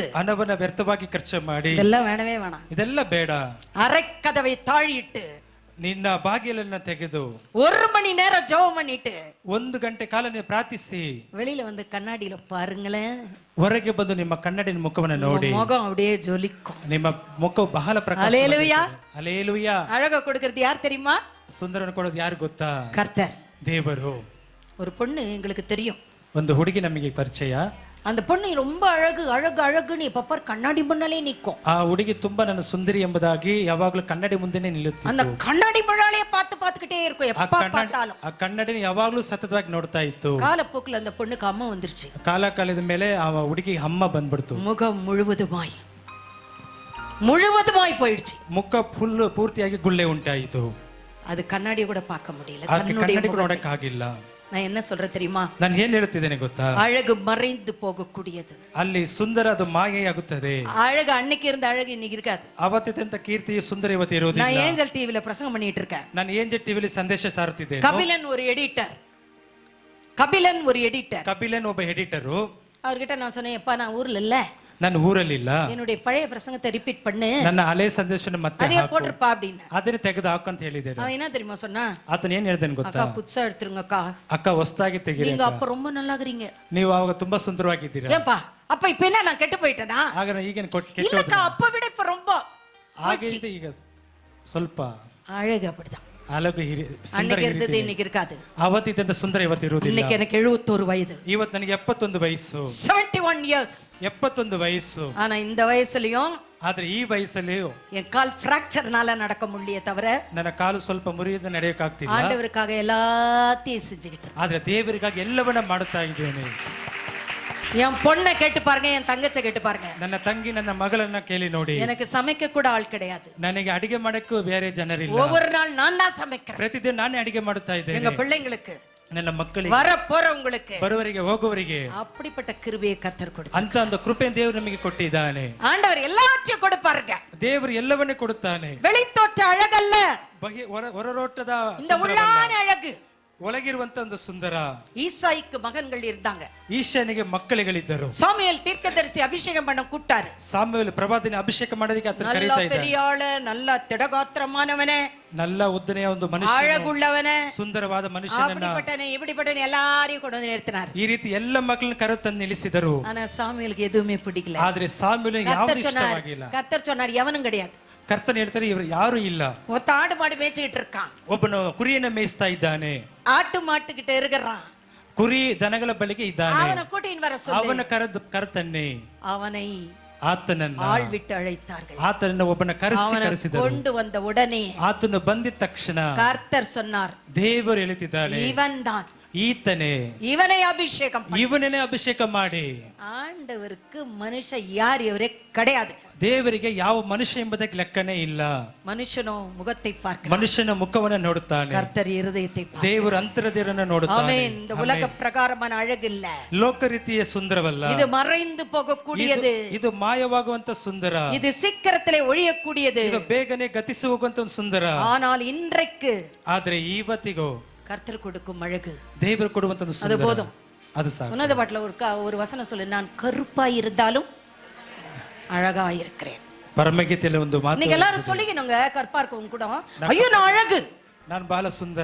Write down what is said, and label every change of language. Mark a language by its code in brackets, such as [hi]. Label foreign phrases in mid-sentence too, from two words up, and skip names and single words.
[kn] ಹಣವನ್ನ ವ್ಯರ್ಥವಾಗಿ ಖರ್ಚು ಮಾಡಿ [ta] இதெல்லாம் வேணவே வேணாம். [kn] ಇದೆಲ್ಲ ಬೇಡ. [ta] அரைக்கதவை தாழிட்டு [kn] ನಿನ್ನ ಬಾಗಿಲನ್ನ ತೆಗೆದು [ta] 1 மணி நேரம் ஜெபம் பண்ணிட்டு [kn] 1 ಗಂಟೆ ಕಾಲ ನೀವು ಪ್ರಾರ್ಥಿಸಿ [ta] வெளியில வந்து கண்ணாடியில பாருங்களேன், [kn] ಹೊರಗೆ ಬಂದು ನಿಮ್ಮ ಕನ್ನಡಿನ ಮುಖವನ್ನು ನೋಡಿ [ta] முகம் அப்படியே ஜொலிக்கும். [kn] ನಿಮ್ಮ ಮುಖವು ಬಹಳ ಪ್ರಕಾಶ. [ta] ஹல்லேலூயா. [kn] ಹಲ್ಲೇಲೂಯಾ. [ta] அழகா கொடுக்கிறது யார் தெரியுமா? [kn] ಸುಂದರನ ಕೊಡೋದು ಯಾರು ಗೊತ್ತಾ? [ta] கர்த்தர். [kn] ದೇವರು. [ta] ஒரு பொண்ணு எங்களுக்கு தெரியும், [kn] ಒಂದು ಹುಡುಗಿ ನಮಗೆ ಪರಿಚಯ. [ta] அந்த பொண்ணு ரொம்ப அழகு அழகு அழகுன்னு எப்ப கண்ணாடி முன்னாலே நிற்கும். [kn] ಆ ಹುಡುಗಿ ತುಂಬಾ ನನ್ನ ಸುಂದರಿ ಎಂಬುದಾಗಿ ಯಾವಾಗಲೂ ಕನ್ನಡಿ ಮುಂದೆನೆ ನಿಲ್ಲುತ್ತಿತ್ತು. [ta] அந்த கண்ணாடி முன்னாலே பார்த்துக்கிட்டே இருக்கும் எப்ப பார்த்தாலும். [kn] ಆ ಕನ್ನಡಿನ ಯಾವಾಗಲೂ ಸತತವಾಗಿ ನೋಡ್ತಾ ಇತ್ತು. [ta] காலப்போக்குல அந்த பொண்ணுக்கு அம்மா வந்துருச்சு. [kn] ಕಾಲದ ಮೇಲೆ ಆ ಹುಡುಗಿ ಅಮ್ಮ ಬಂದ್ಬಿಡ್ತು. [ta] முகம் முழுவதுமாய் போயிடுச்சு. [kn] ಮುಖ ಪೂರ್ತಿಯಾಗಿ ಗುಳ್ಳೆ ಉಂಟಾಯಿತು. [ta] அது கண்ணாடி கூட பார்க்க முடியல. [kn] ಕನ್ನಡಿ ಕೂಡ ನೋಡಕ್ ಆಗಿಲ್ಲ. [ta] நான் என்ன சொல்றேன் தெரியுமா? [kn] ನಾನು ಏನ್ ಹೇಳ್ತಿದ್ದೇನೆ ಗೊತ್ತಾ? [ta] அழகு மறைந்து போகக்கூடியது. [kn] ಅಲ್ಲಿ ಸುಂದರ ಅದು ಮಾಯೆಯಾಗುತ್ತದೆ. [ta] அழகு அன்னைக்கு இருந்த அழகு இன்னைக்கு இருக்காது. [kn] ಅವತ್ತಿದ್ದಂತ ಕೀರ್ತಿ ಸುಂದರ ಇವತ್ತು ಇರೋದಿಲ್ಲ. [ta] நான் ஏஞ்சல் டிவில பிரசங்கம் பண்ணிட்டு இருக்கேன். [kn] ನಾನು ಏಂಜಲ್ ಟಿವಿಲಿ ಸಂದೇಶ ಸಾರುತ್ತಿದ್ದೇನೆ. [ta] கபிலன் ஒரு எடிட்டர். [kn] ಕಪಿಲನ್ ಒಬ್ಬ ಎಡಿಟರು. [ta] அவர்கிட்ட நான் சொன்னேன், எப்பா நான் ஊர்ல இல்ல, [kn] ನಾನು ಊರಲ್ಲಿಲ್ಲ, [ta] என்னுடைய பழைய பிரசங்கத்தை ரிப்பீட் பண்ணு, [kn] ನನ್ನ ಹಳೆ ಸಂದೇಶನ ಮತ್ತೆ [ta] அதே போட்டுருப்பா அப்படின்னு. [kn] ಅದನ್ನ ತೆಗೆದು ಹಾಕು ಅಂತ ಹೇಳಿದ್ದೇನೆ. [ta] அவன் என்ன தெரியுமா சொன்னா? [kn] ಆತನ ಏನ್ ಹೇಳ್ದೇನೆ ಗೊತ್ತಾ? [ta] அக்கா புதுசா எடுத்துருங்க அக்கா, [kn] ಅಕ್ಕ ಹೊಸದಾಗಿ ತೆಗೀರಿ, [ta] நீங்க அப்ப ரொம்ப நல்லா இருக்கீங்க, [kn] ನೀವು ಅವಾಗ ತುಂಬಾ ಸುಂದರವಾಗಿದ್ದೀರಾ. [ta] ஏன்பா அப்ப இப்ப என்ன நான் கெட்டு போயிட்டேனா? [kn] ಆಗ ಈಗೇನು ಕೆಟ್ಟು [ta] இல்லக்கா அப்ப விட இப்ப ரொம்ப [kn] ಹಾಗೆ ಈಗ ಸ್ವಲ್ಪ [ta] அழகு அப்படிதான். [kn] ಅಲಗು [ta] அன்னைக்கு இருந்தது இன்னைக்கு இருக்காது. [kn] ಅವತ್ತಿದ್ದಂತ ಸುಂದರ ಇವತ್ತು ಇರುವುದಿಲ್ಲ. [ta] இன்னைக்கு எனக்கு 71 வயது. [kn] ಇವತ್ತು ನನಗೆ 71 ವಯಸ್ಸು. [en] 71 years. [kn] 71 ವಯಸ್ಸು. [ta] ஆனா இந்த வயசுலயும் [kn] ಆದ್ರೆ ಈ ವಯಸ್ಸಲ್ಲಿಯೂ [ta] என் கால் ஃபிராக்சர்னால நடக்க முடியல தவிர [kn] ನನ್ನ ಕಾಲು ಸ್ವಲ್ಪ ಮುರಿಯದ ನಡೆಯಕ್ಕಾಗ್ತಿಲ್ಲ. [ta] ஆண்டவருக்காக எல்லாத்தையும் செஞ்சுக்கிட்டு இருக்கேன். [kn] ಆದ್ರೆ ದೇವರಿಗಾಗಿ ಎಲ್ಲವನ್ನ ಮಾಡುತ್ತಾ ಇದ್ದೇನೆ. [ta] என் பொண்ணை கேட்டு பாருங்க, என் தங்கச்சை கேட்டு பாருங்க. [kn] ನನ್ನ ತಂಗಿ ನನ್ನ ಮಗಳನ್ನ ಕೇಳಿ ನೋಡಿ. [ta] எனக்கு சமைக்க கூட ஆள் கிடையாது. [kn] ನನಗೆ ಅಡಿಗೆ ಮಾಡಕ್ಕೂ ಬೇರೆ ಜನರಿಲ್ಲ. [ta] ஒவ்வொரு நாள் நான் தான் சமைக்கிறேன். [kn] ಪ್ರತಿದಿನ ನಾನೇ ಅಡಿಗೆ ಮಾಡುತ್ತಾ ಇದ್ದೇನೆ. [ta] எங்க பிள்ளைங்களுக்கு, [kn] ನನ್ನ ಮಕ್ಕಳಿಗೆ, [ta] வர போறவங்களுக்கு, [kn] ಬರುವವರಿಗೆ ಹೋಗುವವರಿಗೆ [ta] அப்படிப்பட்ட கிருபையை கர்த்தர் கொடுத்தார். [kn] ಅಂತ ಒಂದು ಕೃಪೆ ದೇವರು ನಮಗೆ ಕೊಟ್ಟಿದ್ದಾನೆ. [ta] ஆண்டவர் எல்லாத்தையும் கொடுப்பாருங்க. [kn] ದೇವರು ಎಲ್ಲವನ್ನೂ ಕೊಡುತ್ತಾನೆ. [ta] வெளித்தோற்ற அழகல்ல, [kn] ಹೊರರೋಟದ [ta] இந்த உள்ளான அழகு, [kn] ಒಳಗಿರುವಂತ ಒಂದು ಸುಂದರ. [ta] ஈசாய்க்கு மகன்கள் இருந்தாங்க. [kn] ಈಶನಿಗೆ ಮಕ್ಕಳಿಗಳಿದ್ದರು. [ta] சாமுவேல் தீர்க்கதரிசி அபிஷேகம் பண்ண கூட்டாரு. [kn] ಸಾಮುವೇಲ್ ಪ್ರವಾದಿನ ಅಭಿಷೇಕ ಮಾಡೋದಕ್ಕೆ ಆತನ [ta] நல்ல [kn] ಕರೀತಾ ಇದ್ದಾರೆ. [ta] பெரிய ஆளு, நல்ல திடகாத்திரமானவனே, [kn] நல்ல ಉದ್ದನೆಯ ಒಂದು ಮನುಷ್ಯ, [ta] அழகுள்ளவனே, [kn] ಸುಂದರವಾದ ಮನುಷ್ಯನನ್ನ, [ta] அப்படிப்பட்டவனே இப்படிப்பட்டவனே எல்லாரையும் கொண்டு வந்து நிறுத்தினார். [kn] ಈ ರೀತಿ ಎಲ್ಲ ಮಕ್ಕಳನ್ನ ಕರೆ ತಂದು ನಿಲ್ಲಿಸಿದರು. [ta] ஆனா சாமுவேலுக்கு எதுவுமே பிடிக்கல. [kn] ಆದ್ರೆ ಸಾಮುವೇಲ್ ಯಾವುದು ಇಷ್ಟವಾಗಿಲ್ಲ. [ta] கர்த்தர் சொன்னார், எவனும் கிடையாது. [kn] ಕರ್ತನ ಹೇಳ್ತಾರೆ, ಇವರು ಯಾರು ಇಲ್ಲ. [ta] ஒருத்த ஆடு மாடு மேய்ச்சிட்டு இருக்கான், [kn] ಒಬ್ಬನು ಕುರಿಯನ್ನ ಮೇಯಿಸ್ತಾ ಇದ್ದಾನೆ. [ta] ஆட்டு மாட்டுக்கிட்ட இருக்கிறான், [kn] ಕುರಿ ದನಗಳ ಬಳಿಗೆ ಇದ್ದಾನೆ. [ta] அவனை கூட்டின்னு வர சொல்லு. [kn] ಅವನ ಕರ್ತನ್ನೇ, [ta] அவனை [kn] ಆತನನ್ನ [ta] ஆள் விட்டு அழைத்தார்கள். [kn] ಆತನನ್ನ ಒಬ್ಬನ ಕರೆಸಿದರು. [ta] கொண்டு வந்த உடனே [kn] ಆತನು ಬಂದಿದ ತಕ್ಷಣ [ta] கர்த்தர் சொன்னார், [kn] ದೇವರು ಹೇಳ್ತಿದ್ದಾನೆ, [ta] இவன் தான், [kn] ಈತನೇ, [ta] இவனை அபிஷேகம் பண்ணு. [kn] ಇವನನ್ನೇ ಅಭಿಷೇಕ ಮಾಡಿ. [ta] ஆண்டவருக்கு மனுஷன் யார் இவரே கிடையாது. [kn] ದೇವರಿಗೆ ಯಾವ ಮನುಷ್ಯ ಎಂಬುದಕ್ಕೆ ಲೆಕ್ಕನೇ ಇಲ್ಲ. [ta] மனுஷனோ முகத்தை பார்க்க, [kn] ಮನುಷ್ಯನ ಮುಖವನ್ನ ನೋಡುತ್ತಾನೆ, [ta] கர்த்தர் இருதயத்தை பார்க்க. [kn] ದೇವರು ಅಂತರದೇರನ್ನ ನೋಡುತ್ತಾನೆ. [ta] ஆமென். இந்த உலக பிரகாரமான அழகு இல்ல, [kn] ಲೋಕ ರೀತಿಯ ಸುಂದರವಲ್ಲ, [ta] இது மறைந்து போகக்கூடியது, [kn] ಇದು ಮಾಯವಾಗುವಂತ ಸುಂದರ, [ta] இது சீக்கிரத்திலே ஒழியக்கூடியது. [kn] ಇದು ಬೇಗನೆ ಗತಿಸಿ ಹೋಗುವಂತ ಒಂದು ಸುಂದರ. [ta] ஆனால் இன்றைக்கு [kn] ಆದ್ರೆ ಇವತ್ತಿಗೂ [ta] கர்த்தர் கொடுக்கும் அழகு, [kn] ದೇವರು ಕೊಡುವಂತ ಒಂದು [ta] அது [kn] ಸುಂದರ, [ta] போதும். [kn] ಅದು ಸಾಕು. [ta] உன்னத பாட்டுல ஒரு வசனம் சொல்லு, நான் கருப்பா இருந்தாலும் அழகா இருக்கிறேன். [kn] ಪರಮಗೀತೆಯಲ್ಲಿ ಒಂದು ಮಾತು, [ta] இன்னைக்கு எல்லாரும் சொல்லிக்கணுங்க, கருப்பா இருக்கவங்க கூட, ஐயோ நான் அழகு, [kn] ನಾನು ಬಹಳ ಸುಂದರ.